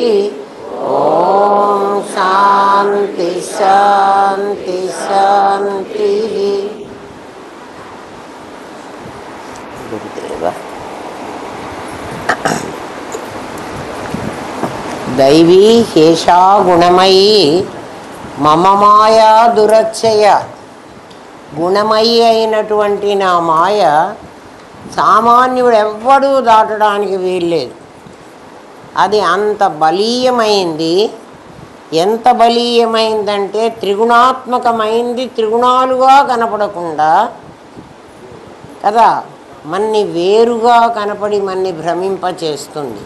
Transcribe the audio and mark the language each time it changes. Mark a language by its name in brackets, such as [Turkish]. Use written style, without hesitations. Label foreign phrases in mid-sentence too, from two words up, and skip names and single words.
[Sanskrit] ॐ शान्ति शान्ति शान्तिः। गुरुदेव दैवी हेषा गुणमयी मम माया दुरच्छय। [Telugu] గుణమయ్యి అయినటువంటి నా మాయ సామాన్యుడు ఎవ్వడూ దాటడానికి వీల్లేదు. అది అంత బలీయమైంది. ఎంత బలీయమైందంటే త్రిగుణాత్మకమైంది, త్రిగుణాలుగా కనపడకుండా కదా మన్ని వేరుగా కనపడి మన్ని భ్రమింపచేస్తుంది.